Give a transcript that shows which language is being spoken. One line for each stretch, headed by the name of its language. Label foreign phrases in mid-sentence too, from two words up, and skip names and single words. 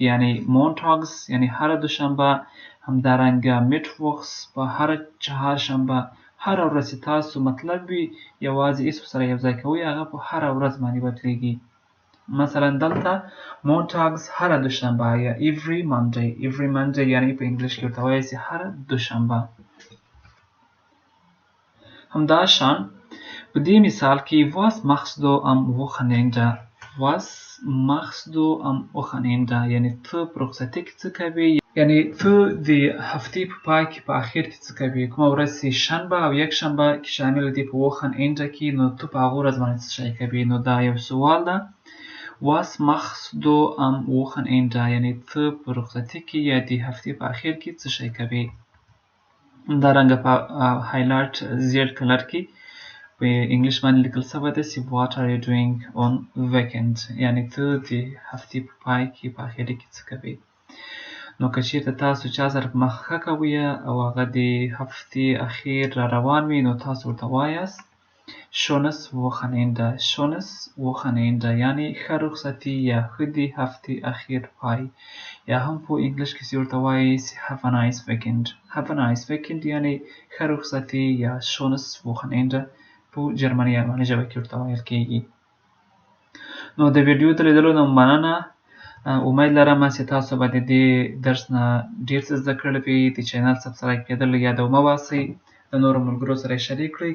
Pashto: یعنی Montags یعنی هر دوشنبه، همدارنګه Mittwochs په هر چهارشنبه، هر ورځ تاسو مطلب وي یوازې اس سره یو ځای کوئ هغه په هر ورځ باندې بدلیږي. مثلا دلته Montags هر دوشنبه یا
English: every Monday
Pashto: یعنی په انګلیش کې ورته وایي چې هر دوشنبه. همداشان په دې مثال کې
German: was machst du am Wochenende
Pashto: یعنی ته په رخصتۍ کې څه کوې یعنی ته د هفتې په پای کې په اخر کې څه کوې. کومه ورځ چې شنبه او یک شنبه کې شامل دي په Wochenende کې نو ته په هغه ورځ باندې څه شی کوې. نو دا یو سوال ده
German: was machst du am Wochenende
Pashto: یعنی ته په رخصتۍ کې یا د هفتې په اخر کې څه شی کوې. همدارنګه په هایلایټ زیړ کلر کې په انګلیش باندې لیکل شوی ده چې
English: what are you doing on weekend
Pashto: یعنی ته د هفتې په پای کې په اخر کې څه کوې. نو که چیرته تاسو چا سره په مخه کوئ او هغه د هفتې اخیر را روان وي نو تاسو ورته وایاست
German: schönes Wochenende
Pashto: یعنی ښه رخصتي یا ښه د هفتې اخیر پای. یا هم په انګلیش کې ورته وایي
English: have a nice weekend
Pashto: یعنی ښه رخصتي یا
German: schönes Wochenende
Pashto: په جرمني یا الماني ژبه کې ورته ویل کیږي. نو د ویډیو د لیدلو نه مننه. امید لرم چې تاسو به د دې درس نه ډیر څه زده کړل وي. د
English: channel subscribe
Pashto: کېدل یاد مه باسئ. د نورو ملګرو سره یې شریک کړئ.